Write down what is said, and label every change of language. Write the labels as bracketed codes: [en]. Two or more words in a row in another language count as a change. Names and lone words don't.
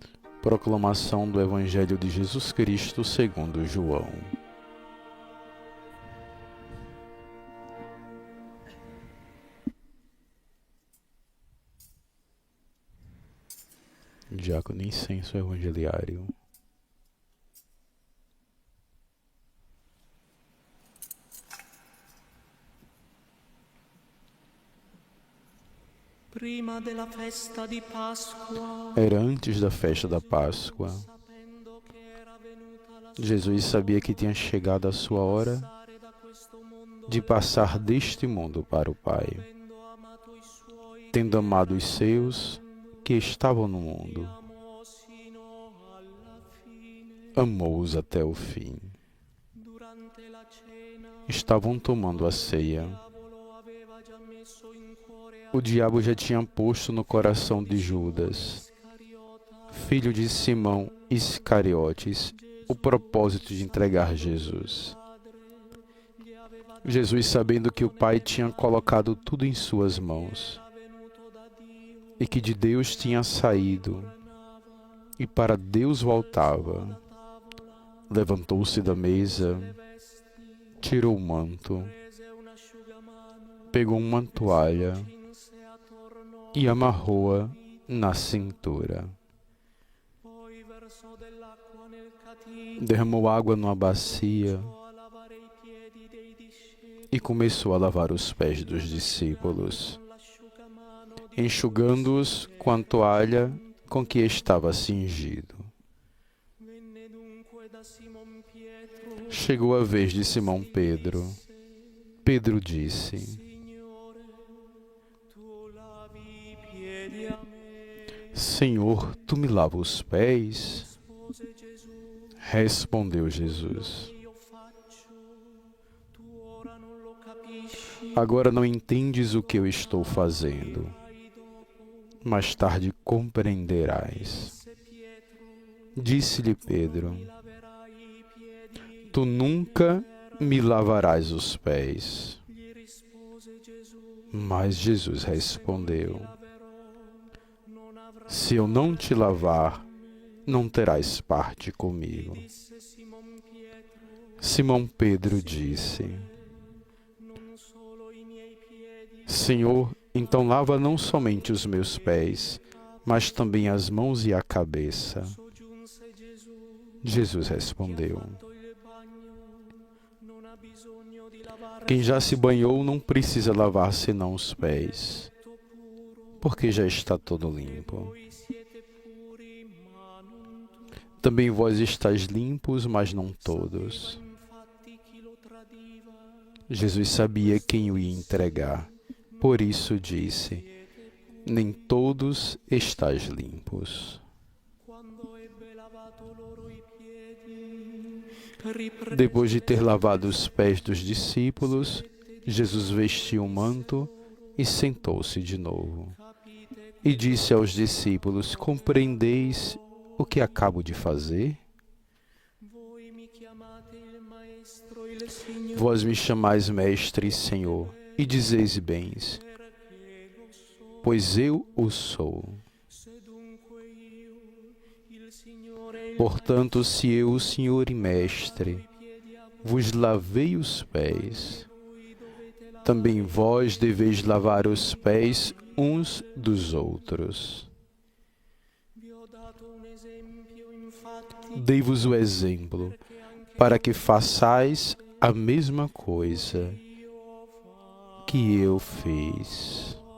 [pt] Proclamação do Evangelho de Jesus Cristo segundo João. Diácono incenso evangeliário. [it] Prima della festa di Pasqua, [pt] Era antes da festa da Páscoa. [it] sapendo che era venuta la [pt] Jesus sabia que tinha chegado a sua hora [it] sare da questo mondo, [pt] de passar deste mundo para o Pai, [it] avendo amato i suoi, [pt] tendo amado os seus que estavam no mundo, [it] amò sino alla fine. [pt] amou-os até o fim. [it] Durante la cena, [pt] Estavam tomando a ceia. [it] diavolo aveva già messo in cuore a [pt] O diabo já tinha posto no coração de Judas, [it] Iscariota, [pt] filho de Simão Iscariotes, o propósito de entregar Jesus. [it] gli aveva [pt] Jesus, sabendo que o Pai tinha colocado tudo em suas mãos [it] venuto da Dio, [pt] e que de Deus tinha saído e para Deus voltava, levantou-se da mesa, tirou o manto, [it] prese un asciugamano, [pt] pegou uma toalha [it] cinse attorno, [pt] e amarrou-a na cintura. [it] poi versò dell'acqua nel catino, [pt] Derramou água numa bacia [it] a lavare i piedi dei discepoli [pt] e começou a lavar os pés dos discípulos, [it] con l'asciugamano di [pt] enxugando-os com a toalha com que estava cingido. [it] venne dunque da Simon Pietro, [pt] Chegou a vez de Simão Pedro. Pedro disse: [it] Signore, tu lavi i piedi a me, [pt] Senhor, tu me lavas os pés? [it] rispose Gesù, [pt] Respondeu Jesus: [it] io faccio, tu ora non lo capisci, [pt] Agora não entendes o que eu estou fazendo, [it] ai dopo, [pt] mais tarde compreenderás. [it] se Pietro, [pt] Disse-lhe Pedro: [it] laverai i piedi, [pt] Tu nunca me lavarás os pés. [it] gli rispose Gesù, [pt] Mas Jesus respondeu: [it] laverò, non avrai, [pt] Se eu não te lavar, não terás parte comigo. [it] disse Simon Pietro, [pt] Simão Pedro disse: [it] non solo i miei piedi, [pt] Senhor, então lava não somente os meus pés, mas também as mãos e a cabeça. [it] soggiunse Gesù, [pt] Jesus respondeu: [it] fatto il bagno, non ha bisogno di lavare [pt] Quem já se banhou não precisa lavar senão os pés, [it] tutto puro, [pt] porque já está todo limpo. [it] voi siete puri, ma non tutti. [pt] Também vós estáis limpos, mas não todos. [it] Infatti chi lo tradiva, [pt] Jesus sabia quem o ia entregar, por isso disse: Nem todos estáis limpos. [it] quando ebbe lavato loro i piedi, riprese [pt] Depois de ter lavado os pés dos discípulos, Jesus vestiu o manto e sentou-se de novo. E disse aos discípulos: Compreendeis o que acabo de fazer? [it] voi mi chiamate il maestro, il Signore, [pt] Vós me chamais mestre e Senhor, e dizeis bens, pois eu o sou. [it] se dunque io, il Signore, il [pt] Portanto, se eu, o Senhor e mestre, vos lavei os pés, também vós deveis lavar os pés uns dos outros. Dei-vos o exemplo, para que façais a mesma coisa que eu fiz.